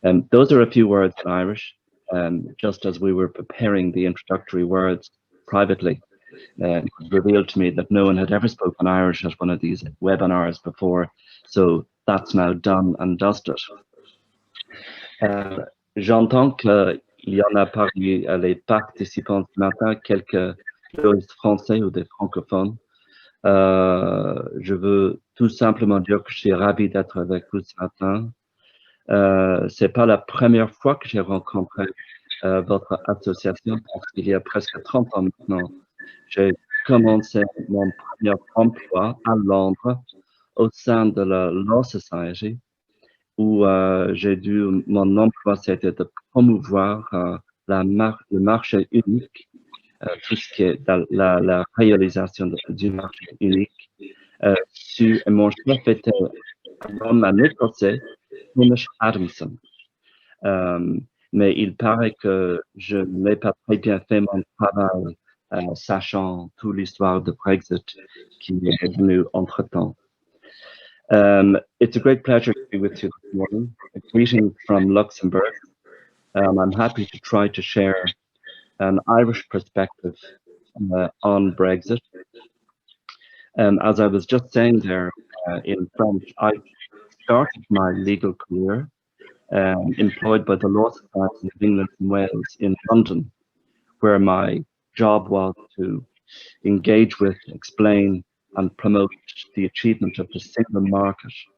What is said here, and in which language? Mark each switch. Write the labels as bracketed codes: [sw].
[en] Those are a few words in Irish, just as we were preparing the introductory words privately. It was revealed to me that no one had ever spoken Irish at one of these webinars before, so that's now done and dusted. [fr] J'entends qu'il y en a parmi les participants ce matin quelques français ou des francophones. Je veux tout simplement dire que je suis ravi d'être avec vous ce matin. C'est pas la première fois que j'ai rencontré votre association, parce qu'il y a presque 30 ans maintenant, j'ai commencé mon premier emploi à Londres au sein de la Law Society, où mon emploi c'était de promouvoir le marché unique, tout ce qui est la réalisation du marché unique. Mon chef était un homme à négocier, Thomas Adamson. Mais il paraît que je n'ai pas très bien fait mon travail, sachant toute l'histoire de Brexit qui est venue entre-temps. [en] It's a great pleasure to be with you this morning. A greeting from Luxembourg. I'm happy to try to share an Irish perspective on Brexit. As I was just saying there in French, I started my legal career employed by the Law Society of England and Wales in London, where my job was to engage with, explain and promote the achievement of the single market.